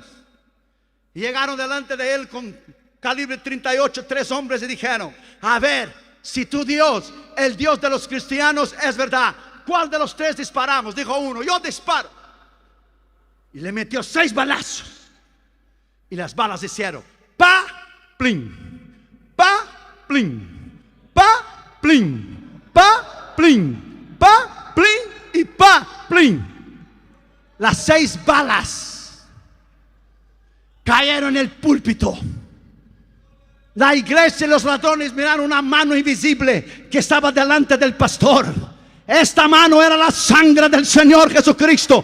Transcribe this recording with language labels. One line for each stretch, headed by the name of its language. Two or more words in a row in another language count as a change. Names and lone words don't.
Spanish: Y llegaron delante de él con calibre 38, 3 hombres, y dijeron: a ver, si tu Dios, el Dios de los cristianos, es verdad, ¿cuál de los 3 disparamos? Dijo uno: yo disparo. Y le metió 6 balazos. Y las balas hicieron pa, plin, pa, plin, pa, plin, pa, plin, pa, plin y pa, plin. Las 6 balas cayeron en el púlpito. La iglesia y los ladrones miraron una mano invisible que estaba delante del pastor. Esta mano era la sangre del Señor Jesucristo.